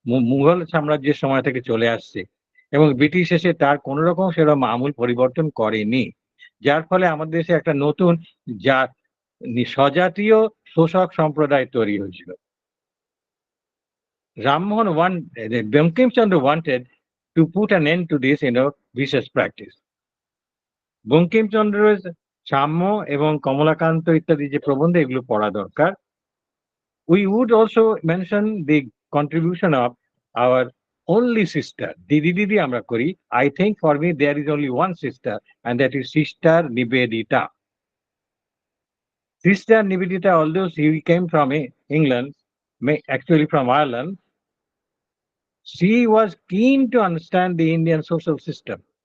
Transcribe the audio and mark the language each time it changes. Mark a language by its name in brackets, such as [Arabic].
[Bangla] মুঘল সাম্রাজ্যের সময় থেকে চলে আসছে এবং ব্রিটিশ এসে তার কোন রকম সেরকম আমূল পরিবর্তন করেনি, যার ফলে আমাদের দেশে একটা নতুন জাত স্বজাতীয় শোষক সম্প্রদায় তৈরি হয়েছিল। [English] Rammohan Bankim Chandra wanted to put an end to this vicious practice. [Bangla] বঙ্কিমচন্দ্রের সাম্য এবং কমলাকান্ত ইত্যাদি যে প্রবন্ধ এগুলো পড়া দরকার। [English] We would also mention the contribution of our only sister, [Bangla] দিদি আমরা করি। [English] I think for me there is only one sister, and that is Sister Nivedita. Sister Nivedita, although she came from England, actually from Ireland, she was keen to understand the Indian social system